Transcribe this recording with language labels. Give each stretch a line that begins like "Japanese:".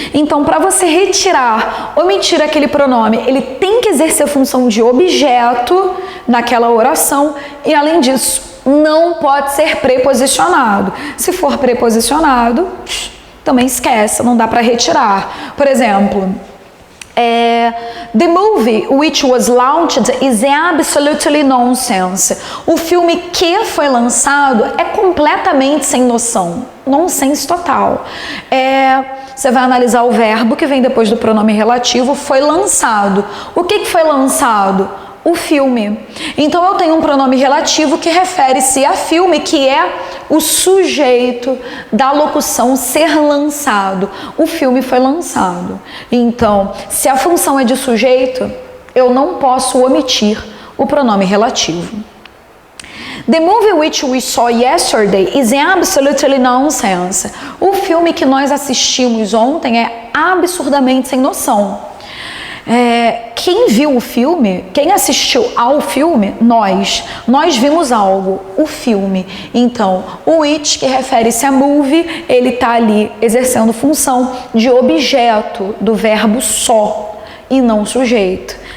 Portuguese: Então, para você retirar, omitir aquele pronome, ele tem que exercer função de objeto naquela oração e, além disso, não pode ser preposicionado. Se for preposicionado, também esquece, não dá para retirar. Por exemplo,
English: the movie which was launched is absolutely nonsense.
Portuguese: O filme que foi lançado é completamente sem noção. Nonsense total. Você vai analisar o verbo que vem depois do pronome relativo, foi lançado. O que foi lançado? O filme. Então eu tenho um pronome relativo que refere-se a filme, que é o sujeito da locução ser lançado. O filme foi lançado. Então, se a função é de sujeito, eu não posso omitir o pronome relativo.
English: The movie which we saw yesterday is absolutely nonsense.
Portuguese: O filme que nós assistimos ontem é absurdamente sem noção. Quem viu o filme, quem assistiu ao filme, nós vimos algo, o filme. Então, o it, que refere-se a movie, ele está ali exercendo função de objeto do verbo só e não sujeito.